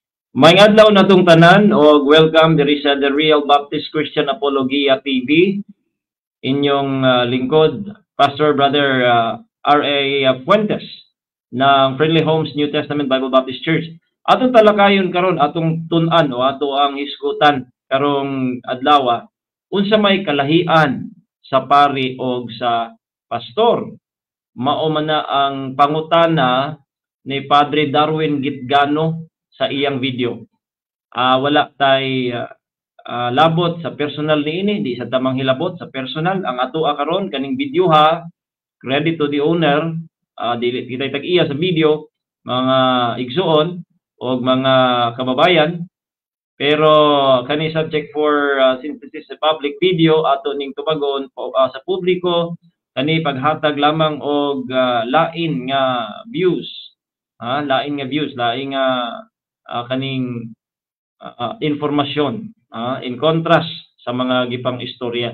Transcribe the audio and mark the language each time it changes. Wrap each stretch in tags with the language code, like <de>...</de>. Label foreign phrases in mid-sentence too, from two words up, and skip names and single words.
<ceb>Maayong adlaw natong tanan o welcome diri sa The Real Baptist Christian Apologia TV. Inyong lingkod, Pastor Brother R.A. Fuentes ng Friendly Homes New Testament Bible Baptist Church. Atong talakayon karon, atong tun-an o ato ang hisgutan karong adlaw, unsa may kalahian sa pari o sa pastor. Mao man na ang pangutana ni Padre Darwin Gitgano sa iyang video. Wala tay labot sa personal niini, di sa tamang hilabot sa personal. Ang ato karon kaning video ha,</ceb> <en>credit to the owner,</en> <ceb>dili kita tag-iya sa video, mga igsuon o mga kababayan. Pero kani</ceb> <en>subject for synthesis</en> <ceb>sa public video ato ning tubagon sa publiko, kani paghatag lamang og lain nga views. Lain nga views, lain nga kaning informasyon</ceb> <en>in contrast</en> <ceb>sa mga gipang istorya.</ceb>